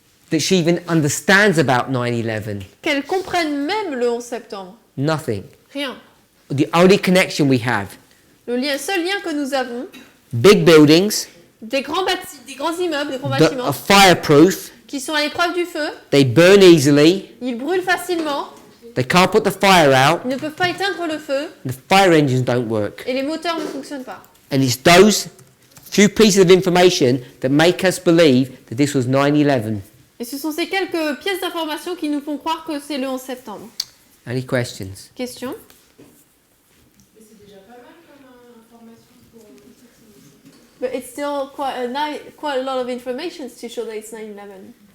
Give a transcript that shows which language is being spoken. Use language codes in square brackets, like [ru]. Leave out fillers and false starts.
[en] that she even understands about 9/11. [fr] qu'elle comprenne même le 11 septembre. [en] Nothing. [fr] Rien. [en] The only connection we have, [fr] Seul lien que nous avons, [en] big buildings [fr] des grands immeubles, des grands [en] that [fr] bâtiments [en] are fireproof, [fr] qui sont à l'épreuve du feu, [en] they burn easily, [fr] ils brûlent facilement, [en] they can't put the fire out, [fr] ils ne peuvent pas éteindre le feu [en] the fire engines don't work. [fr] et les moteurs ne fonctionnent pas. [en] And it's those few pieces of information that make us believe that this was 9/11. [fr] Et ce sont ces quelques pièces d'information qui nous font croire que c'est le 11 septembre. [en] Any questions? [fr] Question? Mais c'est déjà pas mal comme information pour [en] But it's still quite a lot of information to show that it's 9/11.